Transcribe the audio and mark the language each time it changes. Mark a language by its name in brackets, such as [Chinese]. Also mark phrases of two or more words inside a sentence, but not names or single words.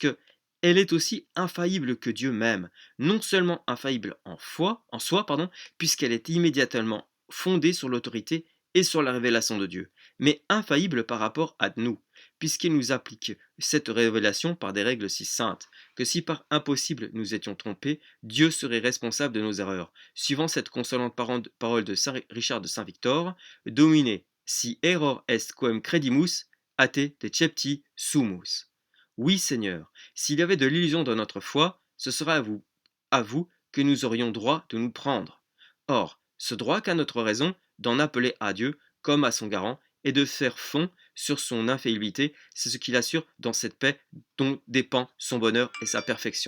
[French] que elle est aussi infaillible que Dieu même, non seulement infaillible en soi, puisqu'elle est immédiatement fondée sur l'autorité et sur la révélation de Dieu, mais infaillible par rapport à nous, puisqu'il nous applique cette révélation par des règles si saintes, que si par impossible nous étions trompés, Dieu serait responsable de nos erreurs, suivant cette consolante parole de Saint Richard de Saint-Victor, [Latin] Domine, si error est quem credimus, ate decepti sumus. [French] Oui, Seigneur, s'il y avait de l'illusion dans notre foi, ce serait à vous que nous aurions droit de nous prendre. Or, ce droit qu'a notre raison d'en appeler à Dieu comme à son garant et de faire fond sur son infaillibilité, c'est ce qu'il assure dans cette paix dont dépend son bonheur et sa perfection.